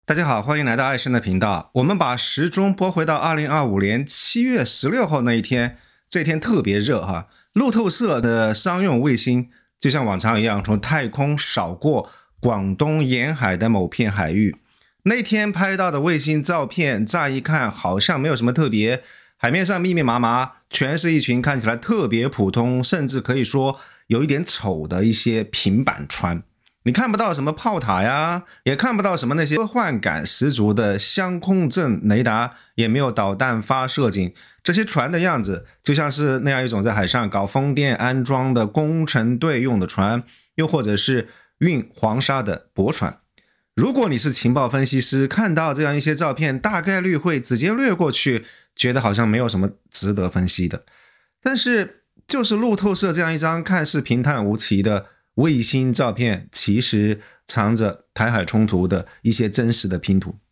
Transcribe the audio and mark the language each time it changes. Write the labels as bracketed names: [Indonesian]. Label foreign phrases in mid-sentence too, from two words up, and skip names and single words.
[Chinese] 大家好，歡迎來到愛生的頻道。我們把時鐘撥回到2025年7月16號那一天，這一天特別熱哈。路透社的商用衛星就像往常一樣，從太空掃過廣東沿海的某片海域。那天拍到的衛星照片，乍一看好像沒有什麼特別，海面上密密麻麻，全是一群看起來特別普通，甚至可以說有一點醜的一些平板船。你看不到什麼炮塔呀，也看不到什麼那些科幻感十足的相空陣雷達，也沒有導彈發射井。這些船的樣子就像是那樣一種在海上搞風電安裝的工程隊用的船，又或者是運黃沙的駁船。如果你是情報分析師，看到這樣一些照片，大概率會直接略過去，覺得好像沒有什麼值得分析的。但是就是路透社這樣一張看似平淡無奇的衛星照片，其實藏着台海衝突的一些真實的拼圖。